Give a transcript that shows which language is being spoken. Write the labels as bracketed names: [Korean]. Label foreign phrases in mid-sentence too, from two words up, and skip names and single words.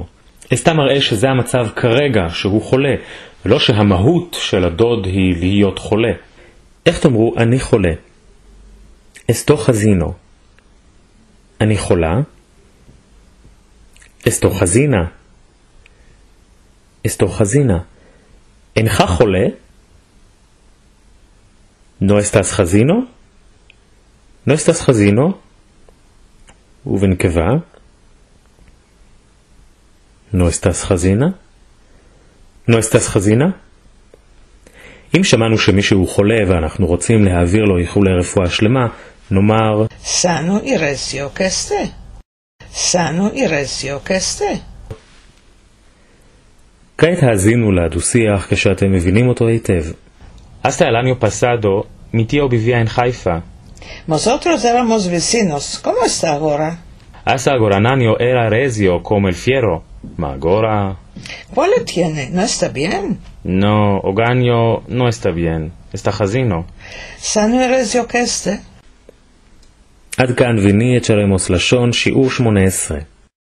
[Hebrew] אסתה מראה שזה המצב כרגע, שהוא חולה, ולא שהמהות של הדוד היא להיות חולה. איך תאמרו אני חולה? [Ladino] אסתו חזינו. [Hebrew] אני חולה. [Ladino] אסתו חזינה. אסתו חזינה. [Hebrew] אינך חולה? [Ladino] No estás חזינו? No estás חזינו? [Hebrew] ובנקבה? [Ladino] No estás חזינה? No estás חזינה? [Hebrew] אם שמענו שמישהו חולה ואנחנו רוצים להעביר לו איחולי רפואה שלמה, נאמר [Ladino] Sano y recio que esté. Sano y recio que esté. [Hebrew] כעת האזינו לדו-שיח כשאתם מבינים אותו היטב. [Ladino] Hasta el año pasado, mi tío vivía en Haifa. Nosotros éramos vecinos. ¿Cómo está ahora? Hasta agora Nanio era recio como el fierro. Ma agora... ¿Cuál lo tiene? ¿No está bien? No, Oganio no está bien. Está חזינו. Sano y recio que esté. [Hebrew] עד כאן ויני את שלמוס לשון שיעור 18.